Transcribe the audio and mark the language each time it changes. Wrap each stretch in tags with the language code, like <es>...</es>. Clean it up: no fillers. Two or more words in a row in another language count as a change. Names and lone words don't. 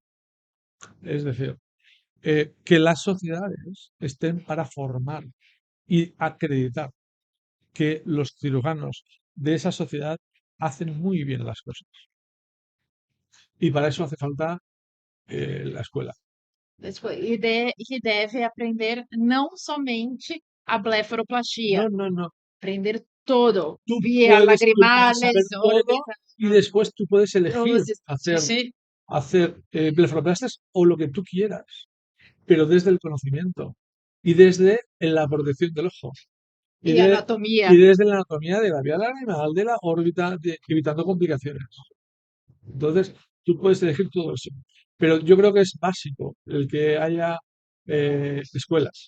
<es>Es decir, que las sociedades estén para formar y acreditar que los cirujanos de esa sociedad hacen muy bien las cosas. Y para eso hace falta la escuela.</es> <pt>E deve aprender não somente a blefaroplastia,</pt> <es>No, no, no. aprender todo, Tú vía puedes saber lagrimales, todo órbita, y después tú puedes elegir</es> <pt>luzes. Sim, sim.</pt> <es>hacer blefaroplastas o lo que tú quieras, pero desde el conocimiento y desde la protección del ojo. Y, Y anatomía. y desde la anatomía de la vía laminar de la órbita, evitando complicaciones. Entonces, tú puedes elegir todo eso. Pero yo creo que es básico el que haya escuelas.</es>